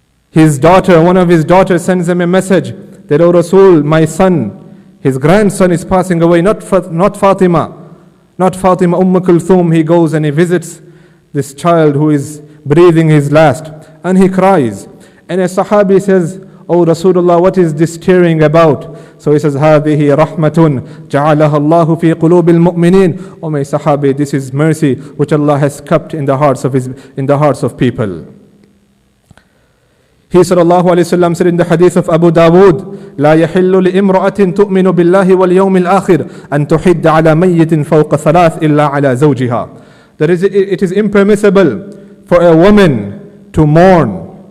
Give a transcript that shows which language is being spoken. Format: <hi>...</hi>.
<en>His daughter, one of his daughters sends him a message that, O Rasul, my son, his grandson is passing away, not Fatima, Kulthum. He goes and he visits this child who is breathing his last, and he cries. And a Sahabi says, O Rasulullah, what is this tearing about? So he says,</en> <ar>هذه رحمة جعلها الله في قلوب المؤمنين.</ar> <en>O my Sahabi, this is mercy which Allah has kept in the hearts of people. He sallallahu alayhi wasallam said in the hadith of Abu Dawood,</en> <ar>لا يحل لإمرأة تؤمن بالله واليوم الآخر أن تحد على ميت فوق ثلاث إلا على زوجها.</ar> <en>That is, it is impermissible for a woman to mourn</en>